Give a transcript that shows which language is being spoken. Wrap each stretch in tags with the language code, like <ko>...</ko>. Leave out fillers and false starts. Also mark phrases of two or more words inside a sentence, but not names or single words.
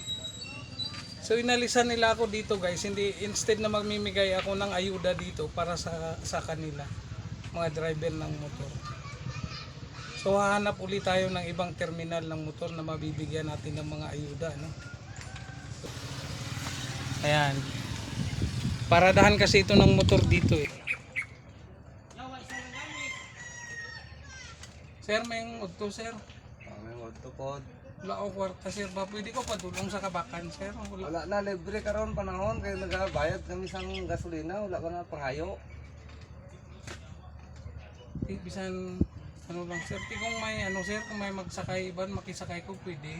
<tl>So inalisan nila ako dito guys, hindi, instead na magmimigay ako ng ayuda dito para sa kanila, mga driver ng motor. So hahanap ulit tayo ng ibang terminal ng motor na mabibigyan natin ng mga ayuda, Ayan. Paradahan kasi ito ng motor dito eh.</tl> <ceb>Sir, may udto sir. May udto pod. Wala ako kwarta sir ba? Pwede ko padulong sa kabakan sir?</ceb> <hil>Wala na, libre karon panahon kaya nagabayad kami sang gasolina, wala ko na panghayo.</hil> <ceb>Bisan lang sir, kung may sir, kung may magsakay ban, makisakay ko pwede.</ceb>